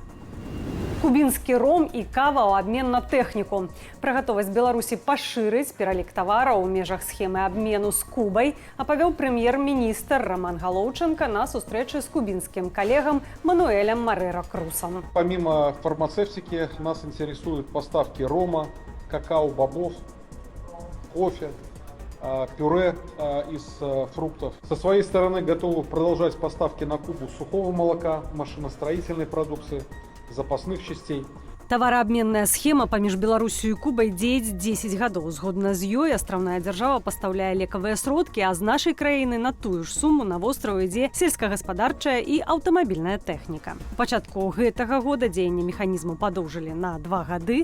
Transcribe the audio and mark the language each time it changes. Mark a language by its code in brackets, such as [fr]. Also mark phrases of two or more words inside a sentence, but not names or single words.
[be] Кубінскі ром і кава ў абмен на тэхніку. Пра гатовасць Беларусі пашырыць пералік тавараў у межах схемы абмену з Кубай апавёў прэм'ер-міністр Роман Галоўченко на сустрэчы з кубінскім калегам Мануэлем Мореро Крусом. [ru] Помимо фармацевтики нас интересуют поставки рома, какао-бобов, кофе, пюре из фруктов. Со своей стороны готовы продолжать поставки на Кубу сухого молока, машиностроительной продукции, запасных частей. [be] Тавараабменная схема паміж Беларусю і Кубай дзеяць 10 гадоў. Згодна з ёй астраўная дзяржава пастаўляе лекавыя сродкі, а з нашай краіны на тую ж суму на востраў ідзе сельскагаспадарчая і аўтамабільная тэхніка. У пачатку гэтага года дзеянне механізму падоўжылі на 2 гады.